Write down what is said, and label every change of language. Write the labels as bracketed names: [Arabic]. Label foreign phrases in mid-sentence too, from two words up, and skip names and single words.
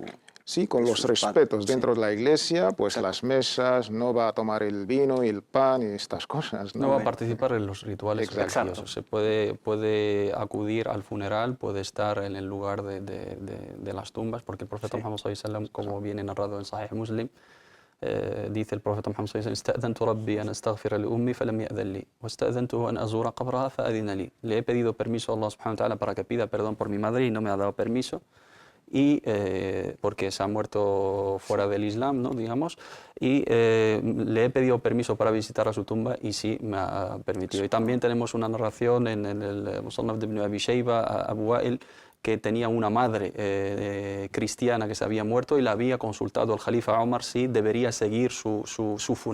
[Spanish] Sí, con los respetos dentro de la iglesia, pues las mesas, no va a tomar el vino y el pan y estas cosas. No va a participar en los rituales religiosos. Se puede acudir al funeral, puede estar en el lugar de las tumbas, porque el profeta Muhammad [Arabic] صلى الله عليه وسلم, [Spanish] como viene narrado en Sahih Muslim, dice el profeta Muhammad [Arabic] صلى الله عليه وسلم: "استأذنت ربي أن أستغفر لأمي فلم يأذن لي واستأذنته أن أزور قبرها فأذن لي." [Spanish] Le he pedido permiso a Allah [Arabic] سبحانه وتعالى [Spanish] para que pida perdón por mi madre y no me ha dado permiso. Y porque se ha muerto fuera del Islam, ¿no? Digamos, y le he pedido permiso para visitar a su tumba y sí me ha permitido. Y también tenemos una narración en el Musannaf de Ibn Abi Shayba, Abu Wa'il, que tenía una madre cristiana que se había muerto y le había consultado al Jalifa Omar si debería seguir su funeral.